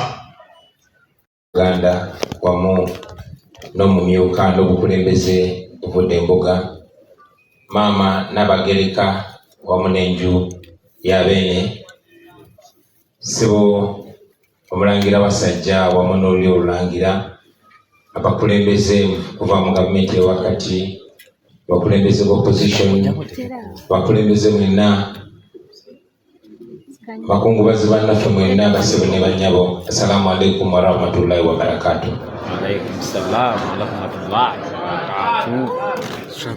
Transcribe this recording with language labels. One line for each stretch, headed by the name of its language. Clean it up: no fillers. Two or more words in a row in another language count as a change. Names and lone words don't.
Ganda: Uganda wamu n'omumyuka n'obukulembeze buvudde embuga, Maama Nabagereka wamu n'enju y'Abeene, Ssebo Omulangira Basajja wamu n'oluli olulangira, abakulembeze kuva mu gavumenti ewakati, abakulembeze b'opposition, abakulembeze mwenna, bakungubazi bannaffe mwenna, basebo ne bannyabo,
Arabic: السلام عليكم ورحمة الله وبركاته. عليكم السلام ورحمة الله وبركاته.